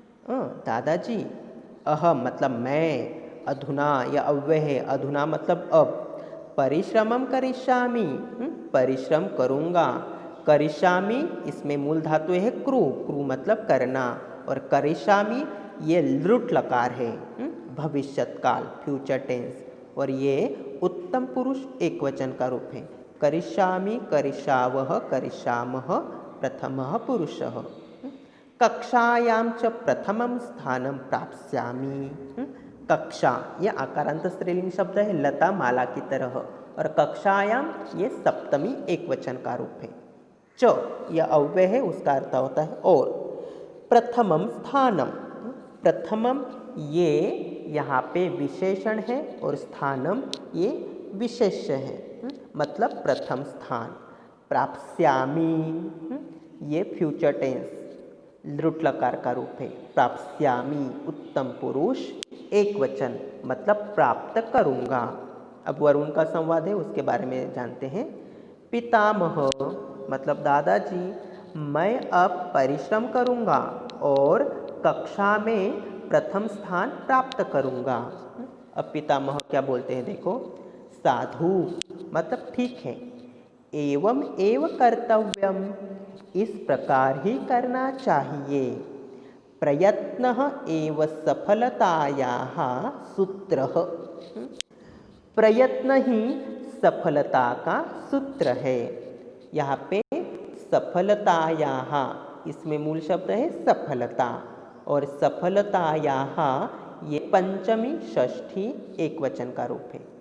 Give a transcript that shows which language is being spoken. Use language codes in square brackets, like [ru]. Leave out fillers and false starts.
[hi] दादाजी, अहम मतलब मैं, अधुना या अव्यय है, अधुना मतलब अब, [sa] परिश्रमम करिष्यामि [hi] परिश्रम करूँगा, करिष्यामि इसमें मूल धातु है क्रू, क्रू मतलब करना, और करिष्यामि ये लृट लकार है, भविष्यत काल फ्यूचर टेंस, और ये उत्तम पुरुष एक वचन का रूप है। [sa] करिष्यामि, करिष्यावः, करिष्यामः प्रथमः पुरुषः। कक्षायां च प्रथमं स्थानं प्राप्स्यामि। [hi] कक्षा ये आकारांत स्त्रीलिंग शब्द है, लता माला की तरह, और कक्षायाम ये सप्तमी एक वचन का रूप है। च यह अव्यय है, उसका अर्थ होता है और। प्रथमम स्थानम, प्रथमम ये यहाँ पे विशेषण है और स्थानम ये विशेष्य है, मतलब प्रथम स्थान। प्राप्स्यामि ये फ्यूचर टेंस लृट लकार का रूप है। प्राप्स्यामि उत्तम पुरुष एक वचन मतलब प्राप्त करूँगा। अब वरुण का संवाद है, उसके बारे में जानते हैं। पितामह मतलब दादाजी, मैं अब परिश्रम करूँगा और कक्षा में प्रथम स्थान प्राप्त करूँगा। अब पितामह क्या बोलते हैं देखो। साधु मतलब ठीक है, [sa] एवं एव कर्तव्यम [hi] इस प्रकार ही करना चाहिए। [sa] प्रयत्नः एव सफलतायाः सूत्रः। [hi] प्रयत्न ही सफलता का सूत्र है। यहाँ पे सफलतायाः इसमें मूल शब्द है सफलता, और सफलतायाः ये पंचमी षष्ठी एक वचन का रूप है।